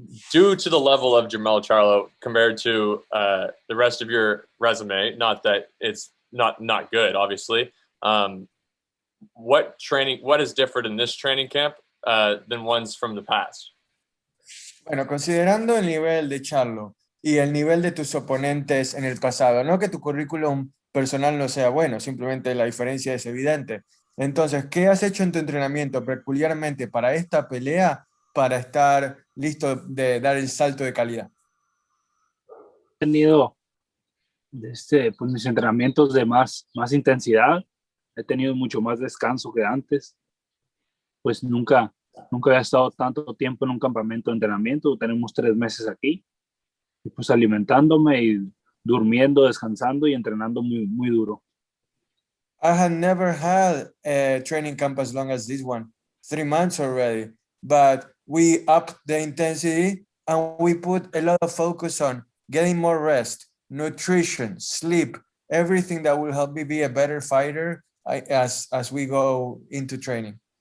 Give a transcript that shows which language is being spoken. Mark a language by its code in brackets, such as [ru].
[en] Due to the level of Jermall Charlo compared to the rest of your resume, not that it's not good, obviously. What is different in this training camp than ones from the past? [es] Bueno, considerando el nivel de Charlo y el nivel de tus oponentes en el pasado, no que tu currículum personal no sea bueno, simplemente la diferencia es evidente. Entonces, ¿qué has hecho en tu entrenamiento peculiarmente para esta pelea para estar listo de dar el salto de calidad? He tenido pues, mis entrenamientos de más intensidad. He tenido mucho más descanso que antes. Pues nunca había estado tanto tiempo en un campamento de entrenamiento. Tenemos 3 meses aquí. y pues alimentándome y durmiendo, descansando y entrenando muy, muy duro. [en] I had never had a training camp as long as this one, 3 months already, but we upped the intensity and we put a lot of focus on getting more rest, nutrition, sleep, everything that will help me be a better fighter as we go into training.